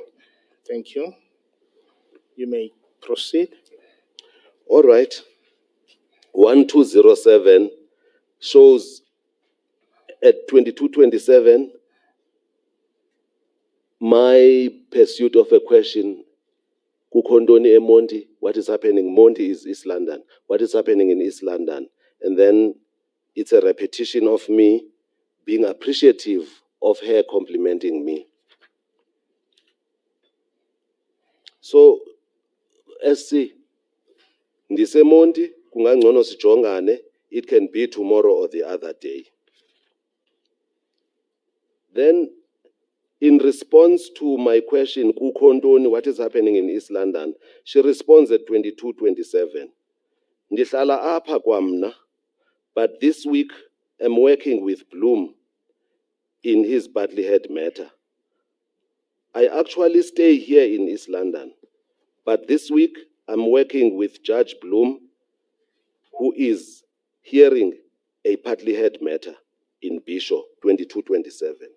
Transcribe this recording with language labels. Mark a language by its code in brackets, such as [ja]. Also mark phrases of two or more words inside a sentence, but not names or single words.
[en] Thank you. You may proceed. All right. 1207 shows at 2227 my pursuit of a question. [xh] Kukho ntoni eMonti? [en] What is happening? Monti is East London. What is happening in East London? And then it's a repetition of me being appreciative of her complimenting me. So, SC, [xh] Ndise Monti, kungangcono sijongane. [en] It can be tomorrow or the other day. Then, in response to my question, Kukondoni, what is happening in East London? She responds at 22:27. [xh] Ndihlala apha kwamna, [en] but this week I'm working with Bloom in his Bartley Head matter. I actually stay here in East London, but this week I'm working with Judge Bloom, who is hearing a Bartley Head matter in Bishop, 22:27.